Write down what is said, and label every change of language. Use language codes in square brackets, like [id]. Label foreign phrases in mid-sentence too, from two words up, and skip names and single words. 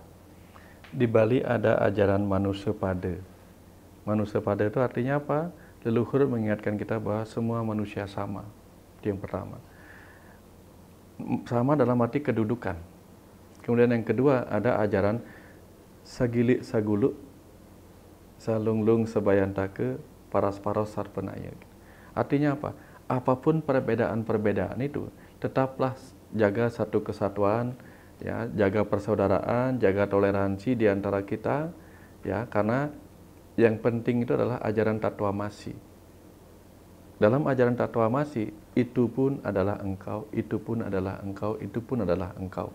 [id] Di Bali ada ajaran manusia pada. Manusia pada itu artinya apa? Leluhur mengingatkan kita bahwa semua manusia sama. Itu yang pertama. Sama dalam arti kedudukan. Kemudian yang kedua ada ajaran [ban] sagilik saguluk, salunglung sebayantake, paras-paros sarpenaya. [id] Artinya apa? Apapun perbedaan-perbedaan itu, tetaplah jaga satu kesatuan, ya, jaga persaudaraan, jaga toleransi di antara kita, ya, karena yang penting itu adalah ajaran Tatwamasi. Dalam ajaran Tatwamasi, itu pun adalah engkau, itu pun adalah engkau, itu pun adalah engkau.